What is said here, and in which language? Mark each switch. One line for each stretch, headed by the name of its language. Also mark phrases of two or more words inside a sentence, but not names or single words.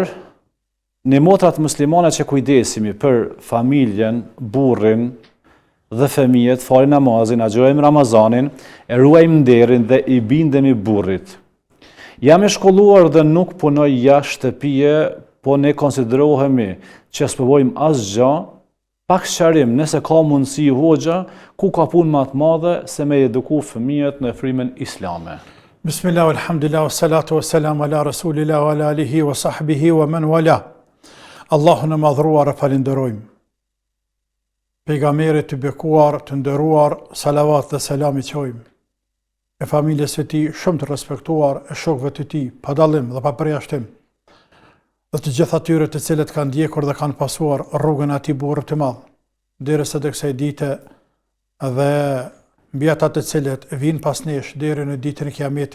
Albanian: Ne motrat muslimane që kujdesemi për familjen, burrin dhe fëmijët, falim namazin, agjërojmë Ramazanin, e ruajmë nderin dhe i bindemi burrit. Jam i shkolluar dhe nuk punoj jashtë shtëpie, po ne konsiderohemi që s'provojmë asgjë, pak sqarim nëse ka mundësi hoxha, ku ka punë më të madhe se me eduku fëmijët në frymën islame.
Arabic: بسم الله، الحمد لله، والصلاة والسلام على رسول الله، وعلى آله، وصحبه، ومن والاه.
Albanian: Allahun e madhruar e falenderojmë. Pejgamberit të bekuar, të nderuar, salavat dhe selam i qojmë. E familjes së tij shumë të respektuar, e shokëve të tij, pa dallim dhe pa përjashtim. Dhe të gjithë atyre të cilët kanë ndjekur dhe kanë pasuar rrugën e atij burri të madh, derisa të kësaj dite dhe mbi ata të cilët vinë pas nesh deri në ditën e Kiametit.